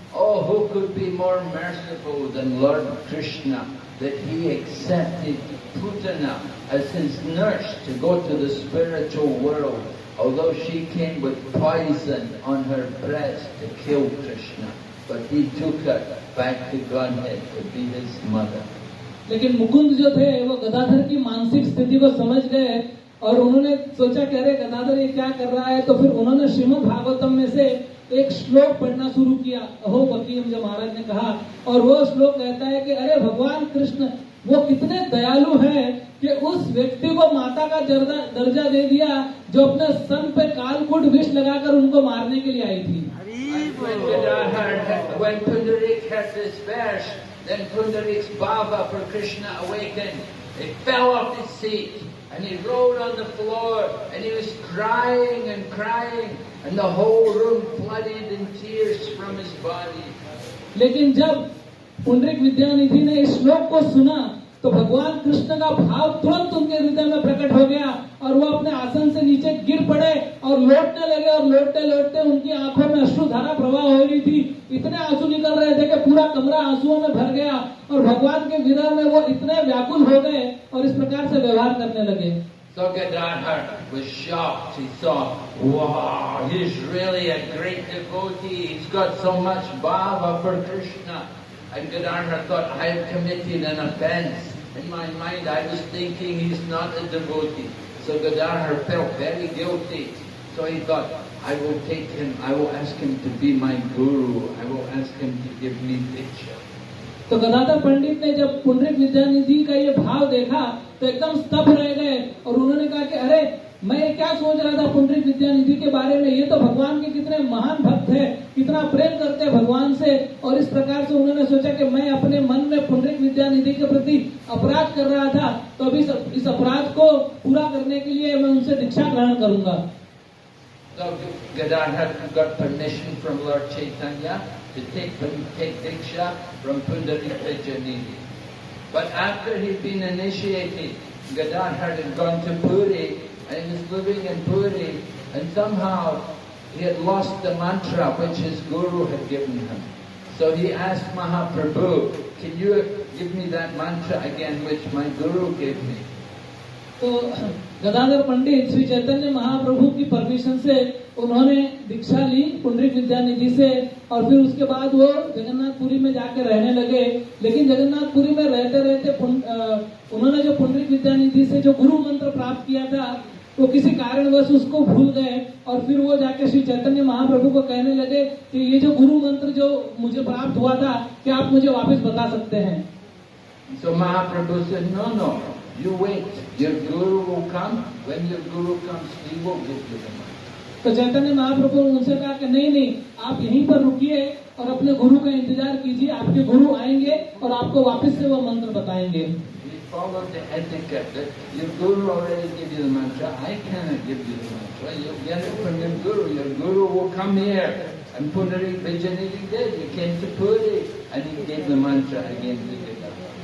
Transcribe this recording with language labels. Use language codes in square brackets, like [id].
[en] Oh, who could be more merciful than Lord Krishna, that he accepted Putana as his nurse to go to the spiritual world, although she came with poison on her breast to kill Krishna. But he took her back to Godhead to be his mother. [hi] लेकिन मुकुंद जो थे वो गदाधर की मानसिक स्थिति को समझ गए और उन्होंने सोचा कि अरे गदाधर ये क्या कर रहा है। तो फिर उन्होंने श्रीमद् भागवतम में से एक श्लोक पढ़ना शुरू किया, अहो बकीयम जो महाराज ने कहा, और वो श्लोक कहता है कि अरे भगवान कृष्ण वो कितने दयालु हैं कि उस व्यक्ति को माता का दर्जा दे दिया जो अपने स्तन पे कालकूट विष लगाकर उनको मारने के लिए आई थी। [en] When Pundarik heard this verse, then Pundarik's bhava for Krishna awakened. He fell off his seat and he rolled on the floor and he was crying and crying, and the whole room flooded in tears from his body. [hi] लेकिन जब पुंडरीक विद्यानिधि ने इस श्लोक को सुना तो भगवान कृष्ण का भाव तुरंत उनके हृदय में प्रकट हो गया और वो अपने आसन से नीचे गिर पड़े और लौटने लगे, और लौटते लौटते उनकी आंखों में अश्रुधारा प्रवाह हो रही थी। इतने आंसू निकल रहे थे कि पूरा कमरा आंसुओं में भर गया और भगवान के विरह में वो इतने व्याकुल हो गए और इस प्रकार से व्यवहार करने लगे। [en] So Gadadhar was shocked. He saw, wow, he's really a great devotee. He's got so much bhava for Krishna. And Gadadhar thought, I have committed an offense. In my mind, I was thinking he's not a devotee. So Gadadhar felt very guilty. So he thought, I will take him, I will ask him to be my guru. I will ask him to give me diksha. [hi] तो गदाधर पंडित ने जब पुंडरीक विद्यानिधि का ये भाव देखा तो एकदम स्तब्ध रह गए और उन्होंने कहा कि अरे मैं क्या सोच रहा था पुंडरीक विद्यानिधि के बारे में, ये तो भगवान के कितने महान भक्त है, कितना प्रेम करते हैं भगवान से। और इस प्रकार से उन्होंने सोचा कि मैं अपने मन में पुंडरीक विद्यानिधि के प्रति अपराध कर रहा था, तो अभी इस अपराध को पूरा करने के लिए मैं उनसे दीक्षा ग्रहण करूंगा। [en] So Gadadhar got permission from Lord Chaitanya to take diksha from Pundarik Vijayanidhi. But after he'd been initiated, Gadadhar had gone to Puri and he was living in Puri, and somehow he had lost the mantra which his guru had given him. So he asked Mahaprabhu, can you give me that mantra again which my guru gave me? [hi] तो गदाधर पंडित श्री चैतन्य महाप्रभु की permission से उन्होंने दीक्षा ली पुंडरीक विद्यानिधि से, और फिर उसके बाद वो जगन्नाथपुरी में जाके रहने लगे। लेकिन जगन्नाथपुरी में रहते रहते उन्होंने जो पुंडरीक विद्यानिधि से जो गुरु मंत्र प्राप्त किया था वो किसी कारणवश उसको भूल गए, और फिर वो जाके श्री चैतन्य महाप्रभु को कहने लगे कि ये जो गुरु मंत्र जो मुझे प्राप्त हुआ था क्या आप मुझे वापस बता सकते हैं। [en] So Mahaprabhu said, no, you wait. Your guru will come. When your guru comes, he will give you the mantra. [hi] तो चैतन्य महाप्रभु ने उनसे कहा कि नहीं, आप यहीं पर रुकिए और अपने गुरु का इंतजार कीजिए, आपके गुरु आएंगे और आपको वापस से वो मंत्र बताएंगे। [en] He followed the etiquette that your guru already gave you the mantra. I cannot give you the mantra. You get it from your guru. Your guru will come here. And Pundarik Vijayanidhi did. He came to Puri and he gave the mantra again to Gadadhar.